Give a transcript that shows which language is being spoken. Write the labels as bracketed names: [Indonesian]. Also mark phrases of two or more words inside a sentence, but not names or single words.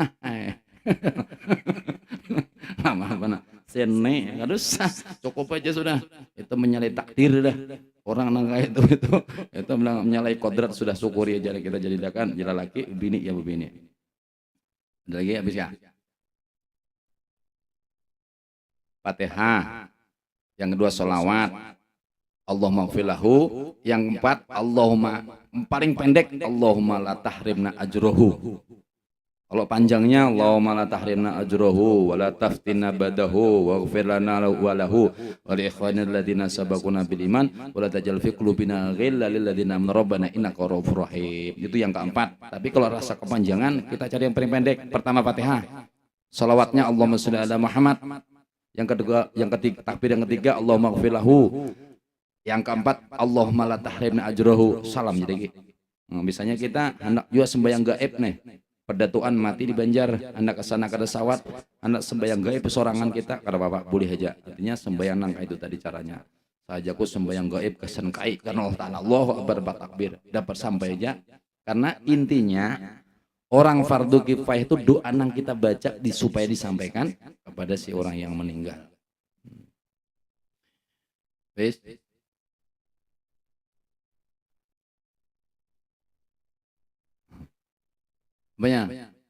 [Banjar] Mana sene kadusah cukup aja sudah, itu menyalahi takdir dah. Orang nangka itu menyalahi kodrat, sudah syukuri aja kita jadikan jadi laki bini ya bini. Ada lagi habis ya? Fatihah. Yang kedua sholawat. [Arabic] اللهم اغفر له. [Banjar] Yang keempat Allahumma, paling pendek [Arabic] اللهم لا تحرمنا أجره. [Banjar] Kalau panjangnya [Arabic] اللهم لا تحرمنا أجره ولا تفتنا بعده واغفر لنا وله ولإخواننا الذين سبقونا بالإيمان ولا تجعل في قلوبنا غلا للذين آمنوا ربنا إنك رؤوف رحيم. [Banjar] Itu yang keempat. Tapi kalau rasa kepanjangan kita cari yang paling pendek. Pertama Fatihah. Salawatnya [Arabic] اللهم صل على محمد. [Banjar] Yang kedua, yang ketiga takbir yang ketiga [Arabic] اللهم اغفر له. [Banjar] Yang keempat [Arabic] اللهم لا تحرمنا أجره. [Banjar] Salam jadi gitu. Nah, misalnya kita hendak juga sembahyang gaib nih. Perdatuan mati di Banjar, anak kesana kada sawat, anak sembahyang gaib sorangan kita, kada bapak boleh aja. Artinya sembahyang nangka itu tadi caranya. Sajaku sembahyang gaib kesan kai karena Allah Taala [Arabic] الله أكبر [Banjar] takbir dapat sampai aja. Karena intinya orang fardu kifayah itu doa nang kita baca supaya disampaikan kepada si orang yang meninggal. Wes. Banyak.